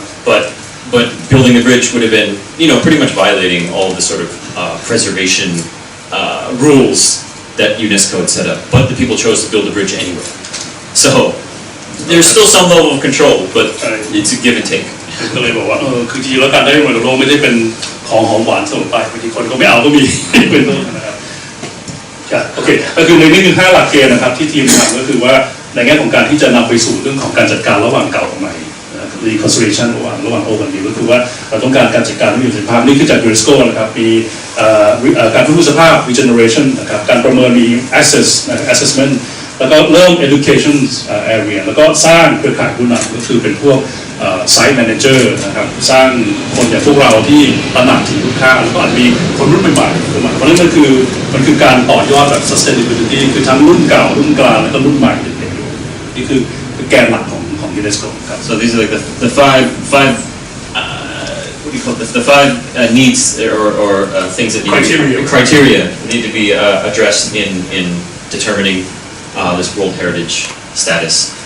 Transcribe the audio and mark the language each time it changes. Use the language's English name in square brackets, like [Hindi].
[English] But building the bridge would have been pretty much violating all the sort of preservation rules that UNESCO had set up, but the people chose to build the bridge anyway. So there's still some level of control, but it's a give and take. [Thai] ก็เลยบอกว่าคือจริงๆแล้วการได้มรดกโลกไม่ได้เป็นของหอมหวานเสมอไปบางทีคนก็ไม่เอาก็มี เป็นต้นนะครับโอเคก็คือในนี้คือ5หลักเกณฑ์นะครับที่ทีมทำก็คือว่าในแง่ของการที่จะนำไปสู่เรื่องของการจัดการระหว่างเก่ากับใหม่ reconciliation ระหว่างโอกับนิวก็คือว่าเราต้องการการจัดการที่มีประสิทธิภาพนี่คือจาก UNESCO นะครับมี การฟื้นฟูสภาพ regeneration นะครับการประเมินมี assessment แล้วก็เริ่ม education area แล้วก็สร้างเครือข่ายผู้นำก็คือเป็นพวกsite manager นะครับสร้างคนอย่างพวกเราที่ตระหนักถึงคุณค่าแล้วก็อาจมีคนรุ่นใหม่ๆเพราะฉะนั้นมันคือการต่อยอดแบบ sustainability คือทั้งรุ่นเก่ารุ่นกลางแล้วก็รุ่นใหม่เด็กๆนี่คือแกนหลักของ UNESCO ครับ [English] So these are like the five what do you call this? The five needs or things that criteria need to be addressed in determining this World Heritage status.